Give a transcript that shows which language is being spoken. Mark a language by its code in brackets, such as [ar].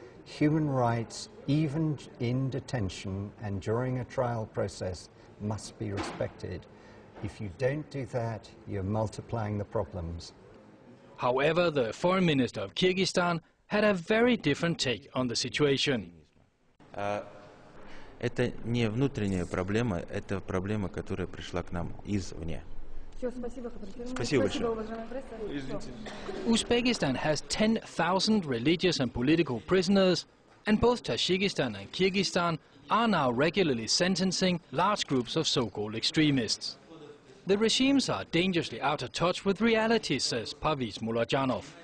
[en] Human rights, even in detention and during a trial process, must be respected. If you don't do that, you're multiplying the problems. However, the foreign minister of Kyrgyzstan had a very different take on the situation. [ru] Это не внутренняя проблема, это проблема, которая пришла к нам извне. Спасибо большое. [en] Uzbekistan has 10,000 religious and political prisoners, and both Tajikistan and Kyrgyzstan are now regularly sentencing large groups of so-called extremists. The regimes are dangerously out of touch with reality, says Parviz Mulajanov.